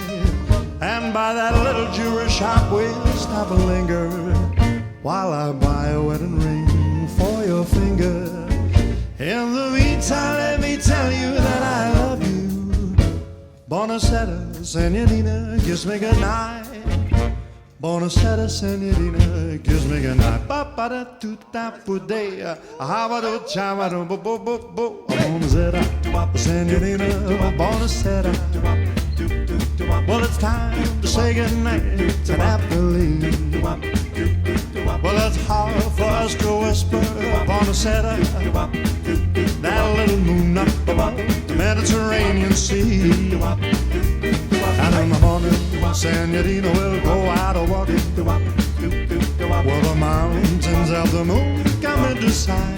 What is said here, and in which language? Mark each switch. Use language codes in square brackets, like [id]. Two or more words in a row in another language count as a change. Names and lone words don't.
[en] And by that little jewelry shop we'll stop and linger while I buy a wedding ring for your finger. In the meantime, let me tell you that I love you. [it] Buonasera, senorita, [en] kiss me goodnight. [it] Buonasera, senorita, [en] kiss me goodnight. Ba-ba-da-tu-ta-pu-de, ah-ba-do-cha-ba-do-bo-bo-bo-bo. [it] Buonasera, senorita, buonasera. [en] Well, it's time to say goodnight to Abilene. Well, it's hard whisper, Bonacetta, that little moon up above the Mediterranean Sea. And in the morning, Senorita will go out a walking, where the mountains of the moon come into sight.